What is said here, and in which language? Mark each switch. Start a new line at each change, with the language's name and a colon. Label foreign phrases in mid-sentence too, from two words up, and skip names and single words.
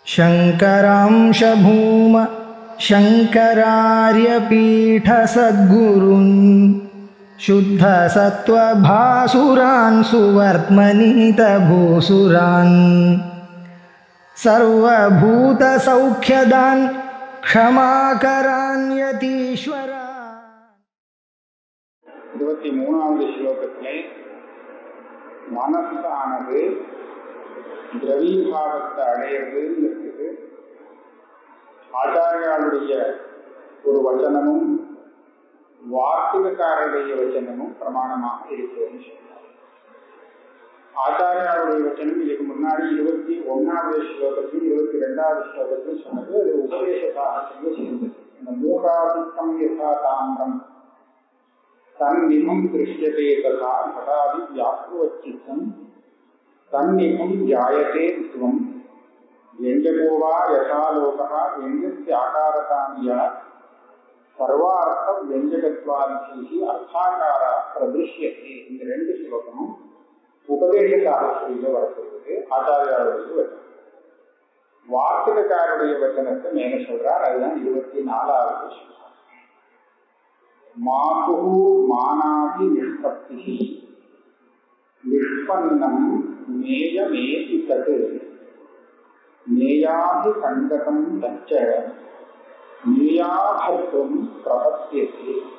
Sanskrit: शङ्करांश भूम शङ्करार्यपीठसद्गुरून् शुद्धसत्त्वभासुरान् सुवर्त्मनीतभूसुरान् सर्वभूतसौख्यदान् क्षमाकरान् यतीश्वरा.
Tamil: 23வது ஸ்லோகத்திலே மனசானது திரவீபாவத்தை அடையிறதுன்னு இருக்குது. ஆச்சாரியாளுடைய ஒரு வச்சனமும் வார்த்திகக்காரருடைய வச்சனமும் பிரமாணமாக இருக்கிறதுன்னு சொல்றார். ஆச்சாரியாளுடைய வச்சனம் இதுக்கு முன்னாடி 21வது ஸ்லோகத்தையும் 22வது ஸ்லோகத்தையும் சொன்னது. அது உபதேச சாகசங்கள் சேர்ந்தது. இந்த
Sanskrit: मूकादिक्कम् यथा ताम्रम् तन्निभम् दृश्यते तथा कतादि व्याप्रुवच्चित्तम् तन्निभम् जायते त्वम् व्यंजकोवा यथालोकः व्यंजस्य आकारतानिया सर्वार्थ व्यंजकत्वादिः अर्थाकार प्रदृश्यते.
Tamil: இந்த ரெண்டு ஸ்லோகமும் உபதேச சாகசத்தில் வரப்படுவது ஆச்சாரியாளுடைய வச்சனம். வார்த்திகக்காரருடைய வச்சனத்தை மேல சொல்றார். அதுதான் 24வது ஸ்லோகம்.
Sanskrit: मातृ मानादि निष्पत्ति निष्पन्नम् नेयमेति तत् नेयादि संगतम् तच्च नेयाभत्वम् प्रपद्यते.